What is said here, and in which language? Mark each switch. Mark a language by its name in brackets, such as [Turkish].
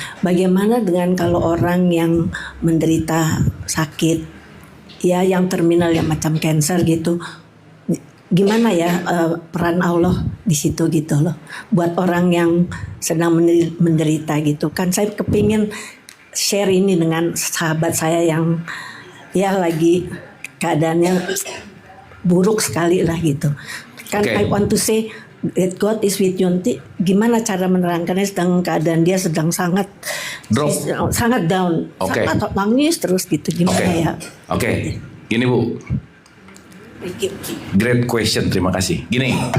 [Indonesian] Bagaimana dengan kalau orang yang menderita sakit, ya yang terminal yang macam cancer gitu, gimana ya peran Allah di situ gitu loh, buat orang yang sedang menderita gitu kan. Saya kepingin share ini dengan sahabat saya yang ya lagi keadaannya buruk sekali lah gitu. Kan Okay. [English] I want to say that God is with you. [Indonesian] Nanti gimana cara menerangkannya sedang keadaan dia sedang sangat [English] Drop. [Indonesian] sangat down, Okay. sangat nangis terus gitu, gimana Oke. ya? Oke. Gini Bu, [English] great question, [Indonesian] terima kasih. Gini.